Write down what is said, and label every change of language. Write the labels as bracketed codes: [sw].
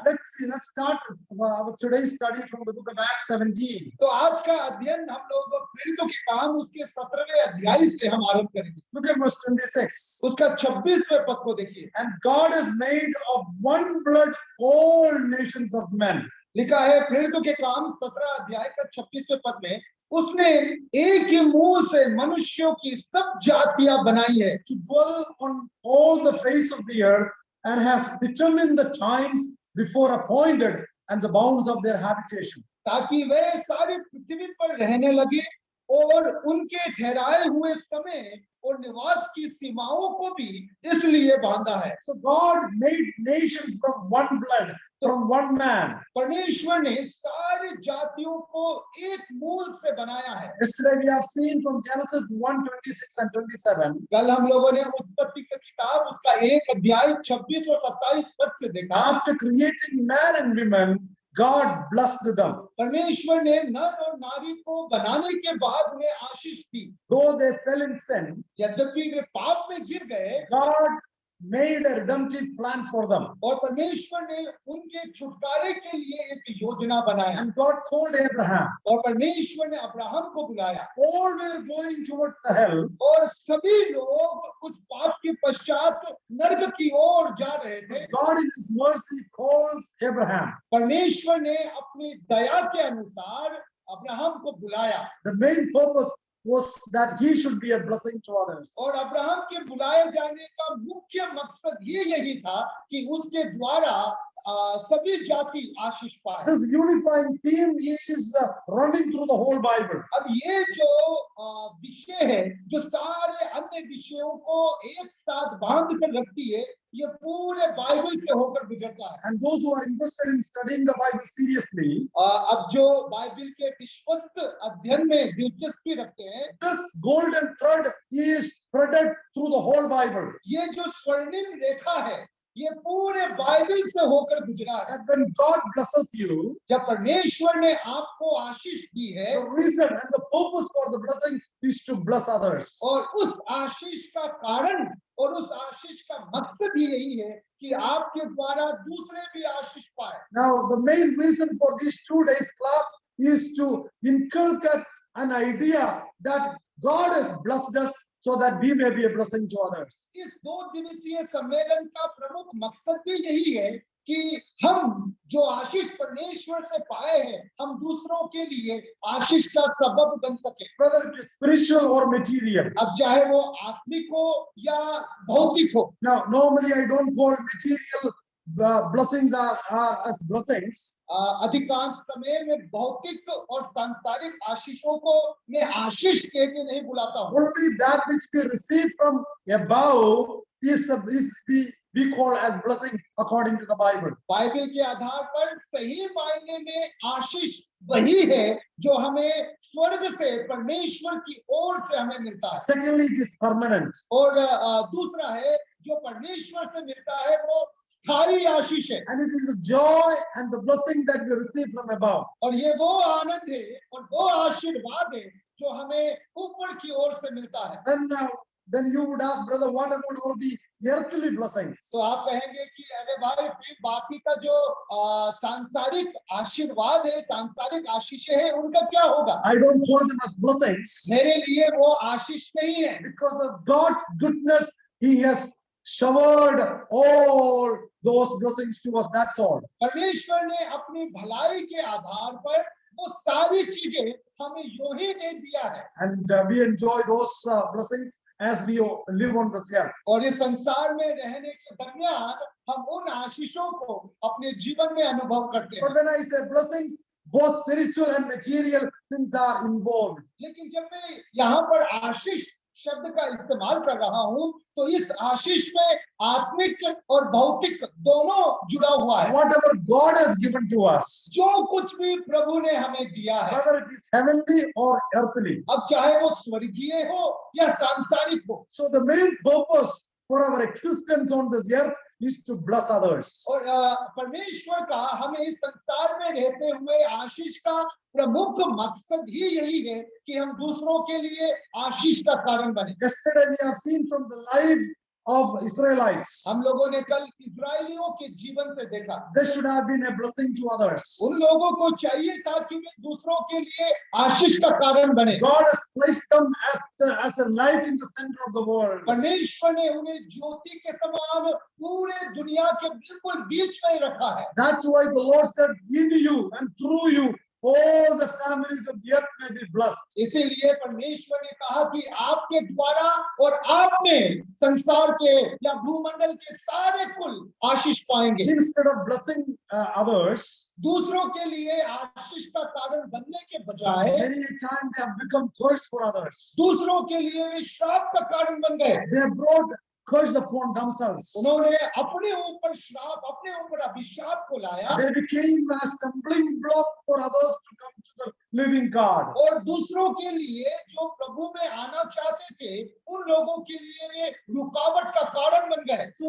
[en] Let's start today's study from the book of Acts 17. [hi] तो आज का अध्ययन हम लोग प्रेरितों के काम उसके 17वें अध्याय से हम आरंभ करेंगे. [en] Look at verse 26. [hi] उसका 26वें पद को देखिए. [en] And God has made of one blood all nations of men. [hi] लिखा है प्रेरितों के काम 17 अध्याय का 26वें पद में उसने एक ही मूल से मनुष्यों की सब जातियां बनाई है. [en] To dwell on all the face of the earth, and has determined the times before appointed and the bounds of their habitation. [hi] ताकि वे सारी पृथ्वी पर रहने लगे और उनके ठहराए हुए समय और निवास की सीमाओं को भी इसलिए बांधा है। [en] So God made nations from one blood, from one man. [hi] परमेश्वर ने सारी जातियों को एक मूल से बनाया है। [en] Yesterday we have seen from Genesis 1:26 and 27. [hi] कल हम लोगों ने उत्पत्ति की किताब उसका 1 अध्याय 26 और 27 पद से देखा। [en] After creating man and women, God blessed them. [hi] परमेश्वर ने नर और नारी को बनाने के बाद उन्हें आशीष दी। [en] Though they fell in sin, [hi] यद्यपि वे पाप में गिर गए, [en] God made a redemptive plan for them. [hi] और परमेश्वर ने उनके छुटकारे के लिए एक योजना बनाया। [en] And God called Abraham. [hi] और परमेश्वर ने अब्राहम को बुलाया। [en] All were going towards the hell. [hi] और सभी लोग उस पाप के पश्चात नरक की ओर जा रहे थे। [en] God in His mercy calls Abraham. [hi] परमेश्वर ने अपनी दया के अनुसार अब्राहम को बुलाया। [en] The main purpose was that he should be a blessing to others. [hi] और अब्राहम के बुलाए जाने का मुख्य मकसद ये यही था कि उसके द्वारा सभी जाति आशीष पाए। [en] This unifying theme is running through the whole Bible. [hi] अब ये जो विषय है जो सारे अन्य विषयों को एक साथ बांध कर रखती है, ये पूरे बाइबल से होकर गुजरता है। [en] And those who are interested in studying the Bible seriously, [hi] अब जो बाइबल के विश्वस्त अध्ययन में दिलचस्पी रखते हैं, [en] this golden thread is threaded through the whole Bible. [hi] ये जो स्वर्णिम रेखा है, ये पूरे बाइबल से होकर गुजरा है। [en] And when God blesses you, [hi] जब परमेश्वर ने आपको आशीष दी है, [en] the reason and the purpose for the blessing is to bless others. [hi] और उस आशीष का कारण और उस आशीष का मकसद ही यही है कि आपके द्वारा दूसरे भी आशीष पाए। [en] Now, the main reason for these 2 days class is to inculcate an idea that God has blessed us so that we may be a blessing to others. [hi] इस 2 दिवसीय सम्मेलन का प्रमुख मकसद भी यही है कि हम जो आशीष परमेश्वर से पाए हैं, हम दूसरों के लिए आशीष का सबब बन सके। [en] Whether it is spiritual or material. [hi] अब चाहे वो आत्मिक हो या भौतिक हो। [en] Now, normally I don't call material blessings are as blessings. [hi] अधिकांश समय में भौतिक और सांसारिक आशीषों को मैं आशीष कह के नहीं बुलाता हूँ। [en] Only that which we receive from above is we call as blessing according to the Bible. [hi] Bible के आधार पर सही मायने में आशीष वही है जो हमें स्वर्ग से परमेश्वर की ओर से हमें मिलता है। [en] Secondly, it is permanent. [hi] और दूसरा है जो परमेश्वर से मिलता है वो स्थायी आशीष है। [en] And it is the joy and the blessing that we receive from above. [hi] और ये वो आनंद है और वो आशीर्वाद है जो हमें ऊपर की ओर से मिलता है। [en] Then you would ask, brother, what about all the earthly blessings? [hi] तो आप कहेंगे कि अरे भाई फिर बाकी का जो सांसारिक आशीर्वाद है, सांसारिक आशीष है, उनका क्या होगा? [en] I don't call them as blessings. [hi] मेरे लिए वो आशीष नहीं है। [en] Because of God's goodness, He has showered all those blessings to us. That's all. [hi] परमेश्वर ने अपनी भलाई के आधार पर वो सारी चीजें हमें यूं ही दे दिया है। [en] And we enjoy those blessings as we live on this earth. [hi] और इस संसार में रहने के दरमियान हम उन आशीषों को अपने जीवन में अनुभव करते हैं। [en] But when I say blessings, both spiritual and material things are involved. [hi] लेकिन जब मैं यहाँ पर आशीष शब्द का इस्तेमाल कर रहा हूँ, तो इस आशीष में आत्मिक और भौतिक दोनों जुड़ा हुआ है। [en] Whatever God has given to us, [hi] जो कुछ भी प्रभु ने हमें दिया है, [en] whether it is heavenly or earthly. [hi] अब चाहे वो स्वर्गीय हो या सांसारिक हो। [en] So the main purpose for our existence on this earth is to bless others. [hi] और परमेश्वर का हमें इस संसार में रहते हुए आशीष का प्रमुख मकसद ही यही है कि हम दूसरों के लिए आशीष का कारण बने। [en] Yesterday we have seen from the life of Israelites, [hi] हम लोगों ने कल इस्राएलियों के जीवन से देखा, [en] they should have been a blessing to others. [hi] उन लोगों को चाहिए था कि वे दूसरों के लिए आशीष का कारण बने। [en] God has placed them as a light in the center of the world. [hi] परमेश्वर ने उन्हें ज्योति के समान पूरे दुनिया के बिल्कुल बीच में रखा है। [en] That's why the Lord said, in you and through you, all the families of the earth may be blessed. [hi] इसीलिए परमेश्वर ने कहा कि आपके द्वारा और आप में संसार के या भूमंडल के सारे कुल आशीष पाएंगे। [en] Instead of blessing others, [hi] दूसरों के लिए आशीष का कारण बनने के बजाय [en] many times they have become curse for others. [hi] दूसरों के लिए वे श्राप का कारण बन गए। [en] They have brought curse upon themselves. [hi] उन्होंने अपने ऊपर श्राप, अपने ऊपर अभिशाप को लाया [en] They became a stumbling block for others to come to the living God. [hi] और दूसरों के लिए जो प्रभु में आना चाहते थे उन लोगों के लिए वे रुकावट का कारण बन गए।